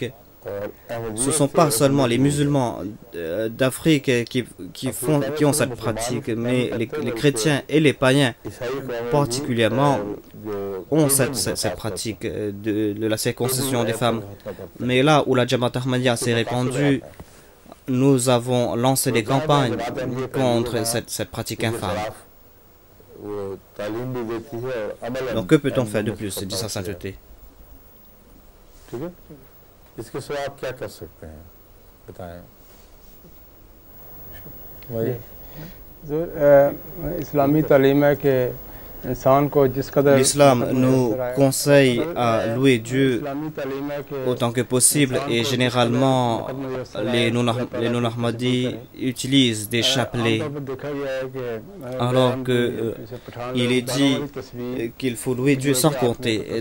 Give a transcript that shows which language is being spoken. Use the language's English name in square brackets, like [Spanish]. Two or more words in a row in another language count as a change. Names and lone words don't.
[French] Ce ne sont pas seulement les musulmans d'Afrique qui ont cette pratique, mais les chrétiens et les païens particulièrement ont cette pratique de la circoncision des femmes. Mais là où la Jamaat Ahmadiyya s'est répandue, nous avons lancé des campagnes contre cette pratique infâme. Donc que peut-on faire de plus, dit sa sainteté? [Hindi] इसके सिवा आप क्या कर सकते हैं बताएं? वही इस्लामी तालीम है कि [French] L'islam nous conseille à louer Dieu autant que possible, et généralement les non-ahmadis utilisent des chapelets, alors qu'il est dit qu'il faut louer Dieu sans compter.